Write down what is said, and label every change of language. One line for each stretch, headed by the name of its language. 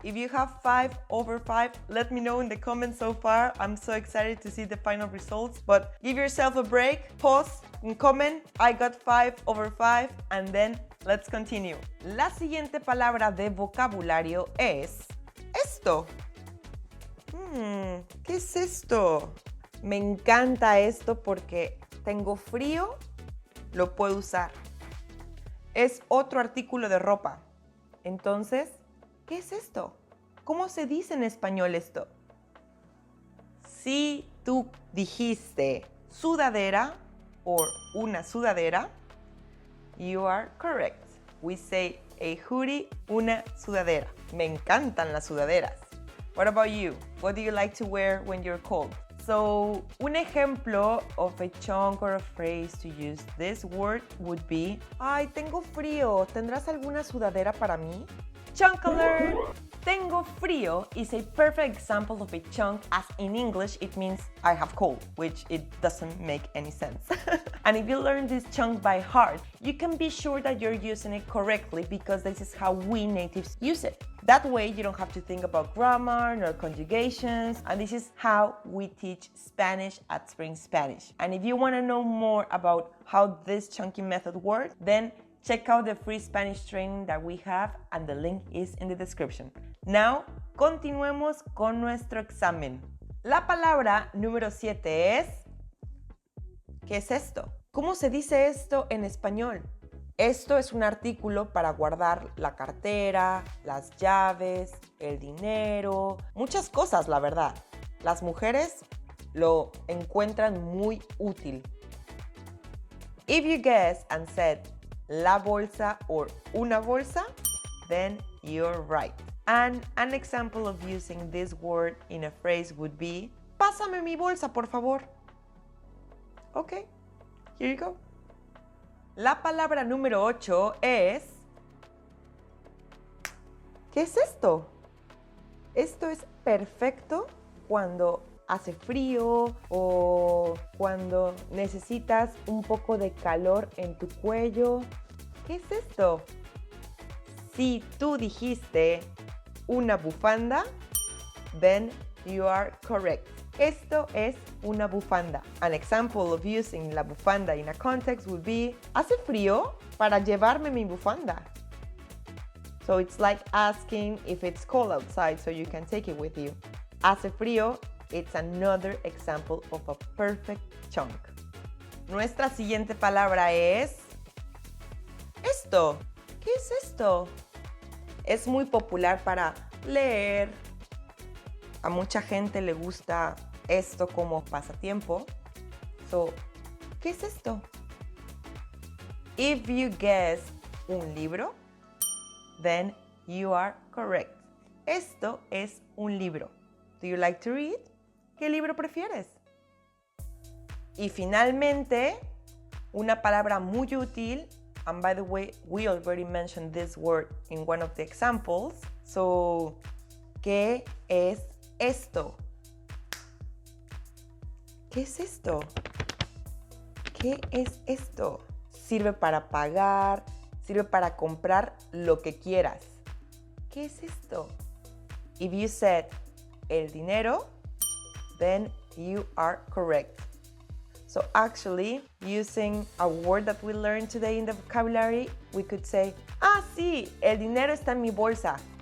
English: If you have 5 over 5, let me know in the comments so far. I'm so excited to see the final results. But give yourself a break, pause, and comment. I got 5 over 5, and then let's continue.
Spanish: La siguiente palabra de vocabulario es esto. ¿Qué es esto? Me encanta esto porque tengo frío, lo puedo usar. Es otro artículo de ropa. Entonces, ¿qué es esto? ¿Cómo se dice en español esto? Si tú dijiste sudadera o una sudadera,
English: you are correct. We say a hoodie,
Spanish: una sudadera. Me encantan las sudaderas.
English: What about you? What do you like to wear when you're cold? So,
Spanish: un ejemplo
English: of a chunk or a phrase to use this word would be,
Spanish: ay, tengo frío, ¿tendrás alguna sudadera para mí?
English: Chunk alert!
Spanish: Tengo frío
English: is a perfect example of a chunk, as in English it means I have cold, which it doesn't make any sense. And if you learn this chunk by heart, you can be sure that you're using it correctly because this is how we natives use it. That way you don't have to think about grammar nor conjugations, and this is how we teach Spanish at Spring Spanish. And if you want to know more about how this chunking method works, then check out the free Spanish training that we have, and the link is in the description.
Spanish: Now, continuemos con nuestro examen. La palabra número 7 es... ¿Qué es esto? ¿Cómo se dice esto en español? Esto es un artículo para guardar la cartera, las llaves, el dinero, muchas cosas, la verdad. Las mujeres lo encuentran muy útil.
English: If you guessed and said
Spanish: la bolsa
English: or
Spanish: una bolsa,
English: then you're right. And an example of using this word in a phrase would be,
Spanish: pásame mi bolsa, por favor.
English: Okay, here you go.
Spanish: La palabra número 8 es... ¿Qué es esto? Esto es perfecto cuando hace frío o cuando necesitas un poco de calor en tu cuello. ¿Qué es esto? Si tú dijiste una bufanda,
English: then you are correct.
Spanish: Esto es una bufanda.
English: An example of using la bufanda in a context would be,
Spanish: ¿hace frío para llevarme mi bufanda?
English: So it's like asking if it's cold outside so you can take it with you.
Spanish: Hace frío,
English: it's another example of a perfect chunk.
Spanish: Nuestra siguiente palabra es... esto. ¿Qué es esto? Es muy popular para leer. A mucha gente le gusta esto como pasatiempo.
English: So,
Spanish: ¿qué es esto?
English: If you guess
Spanish: un libro,
English: then you are correct.
Spanish: Esto es un libro.
English: Do you like to read?
Spanish: ¿Qué libro prefieres? Y finalmente, una palabra muy útil.
English: And by the way, we already mentioned this word in one of the examples.
Spanish: So, ¿qué es esto? ¿Qué es esto? ¿Qué es esto? Sirve para pagar, sirve para comprar lo que quieras. ¿Qué es esto?
English: If you said el dinero, then you are correct. So actually, using a word that we learned today in the vocabulary, we could say,
Spanish: ah, sí, el dinero está en mi bolsa.